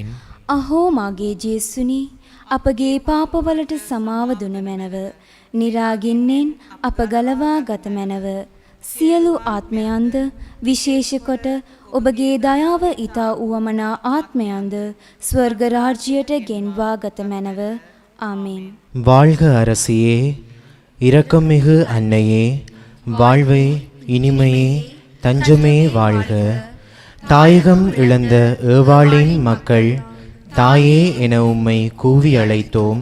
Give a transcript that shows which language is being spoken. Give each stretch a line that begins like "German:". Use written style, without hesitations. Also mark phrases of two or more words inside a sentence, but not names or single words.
Sinhala: අහෝ මාගේ ජේසුනි අපගේ පාපවලට සමාව දුන මැනව. නිරාගින්නෙන් අප ගලවා ගත මැනව. සියලු ආත්මයන්ද විශේෂ කොට ඔබගේ දයාව ඊතා උවමනා ආත්මයන්ද ස්වර්ග රාජ්‍යයට ගෙන්වා ගත මැනව.
Tamil: ஆமேன். வாழ்க அரசியே, இரக்கமிகு அன்னையே, வாழ்வே இனிமையே, தஞ்சமே வாழ்க. தாயகம் இழந்த ஏவாளின் மக்கள் தாயே என உம்மை கூவி அழைத்தோம்.